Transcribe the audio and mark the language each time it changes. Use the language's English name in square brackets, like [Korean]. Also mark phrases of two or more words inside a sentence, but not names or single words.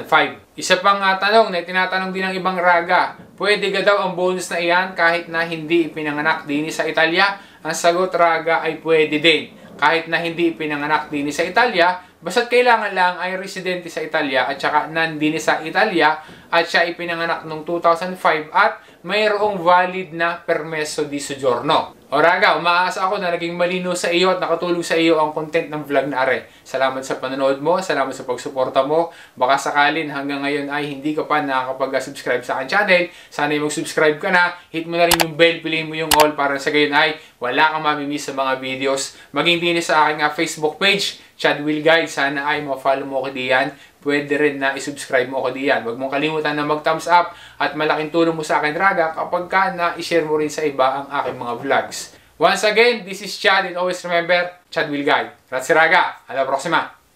[Filipino] Isa pang tanong na tinatanong din ng ibang raga, pwede ga daw ang bonus na iyan kahit na hindi ipinanganak din sa Italia? Ang sagot raga ay pwede din. Kahit na hindi ipinanganak din sa Italia, basta't kailangan lang ay residente sa Italia at saka nandini sa Italia at siya ipinanganak noong 2005 at mayroong valid na [Italian] permesso di soggiorno. [Filipino] O raga, umaasa ako na naging malino sa iyo at nakatulong sa iyo ang content ng vlog na are. Salamat sa panonood mo, salamat sa pagsuporta mo. Baka sakalin hanggang ngayon ay hindi ka pa nakakapag-subscribe sa aking channel. Sana ay mag-subscribe ka na, hit mo na rin yung bell, piliin mo yung all para sa gayon ay wala kang mamimiss sa mga videos. Maging din sa aking Facebook page, Chad Will Guide. Sana ay ma-follow mo ko diyan. Pwede rin na i-subscribe mo ko diyan. Huwag mong kalimutan na mag-thumbs up at malaking tulong mo sa akin, raga, kapag ka na-share mo rin sa iba ang aking mga vlogs. [English] Once again, this is Chad and always remember, Chad Will Guide. [Italian] Grazie raga, alla prossima!